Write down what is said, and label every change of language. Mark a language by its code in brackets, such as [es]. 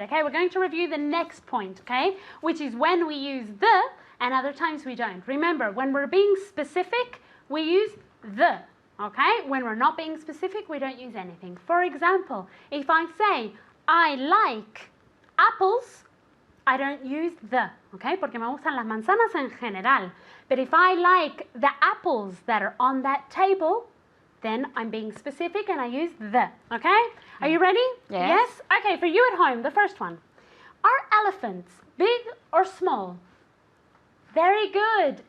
[en] Okay, we're going to review the next point, okay? Which is when we use the and other times we don't. Remember, when we're being specific, we use the, okay? When we're not being specific, we don't use anything. For example, if I say, I like apples, I don't use the, okay? [es] Porque me gustan las manzanas en general. [en] But if I like the apples that are on that table, then I'm being specific and I use the, okay? Are you ready? Yes. Yes? Okay, for you at home, the first one. Are elephants big or small? Very good.